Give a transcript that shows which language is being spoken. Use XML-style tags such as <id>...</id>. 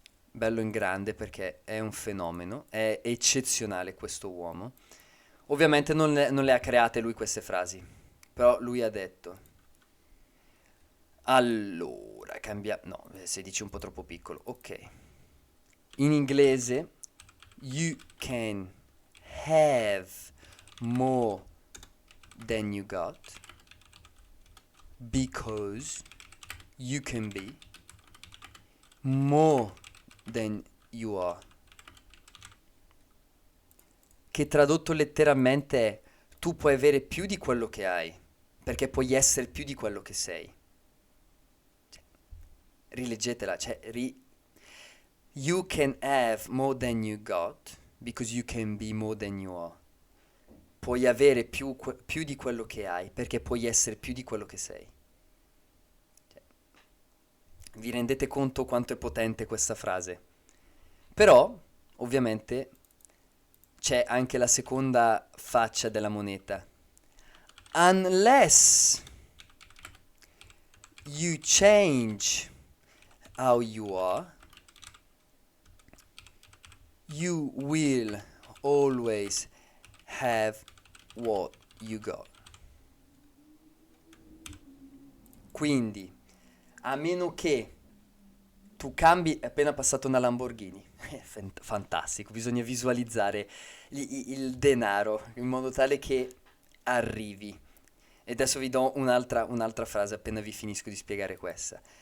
<it>Bello in grande perché è un fenomeno. È eccezionale questo uomo. Ovviamente non le ha create lui queste frasi. Però lui ha detto. Allora, cambia. No, 16 è un po' troppo piccolo. Ok. In inglese,</it> <en>you can have more than you got because you can be more than you are.</en> <it>Che tradotto letteralmente è tu puoi avere più di quello che hai, perché puoi essere più di quello che sei. Cioè, rileggetela,</it> <en>you can have more than you got because you can be more than you are.</en> <it>Puoi avere più di quello che hai perché puoi essere più di quello che sei. Cioè, vi rendete conto quanto è potente questa frase? Però, ovviamente, c'è anche la seconda faccia della moneta.</it> <en>Unless you change how you are, you will always have what you got.</en> <it>Quindi, a meno che tu cambi, è appena passato una Lamborghini. Fantastico, bisogna visualizzare il denaro in modo tale che arrivi. E adesso vi do un'altra frase appena vi finisco di spiegare questa.</it>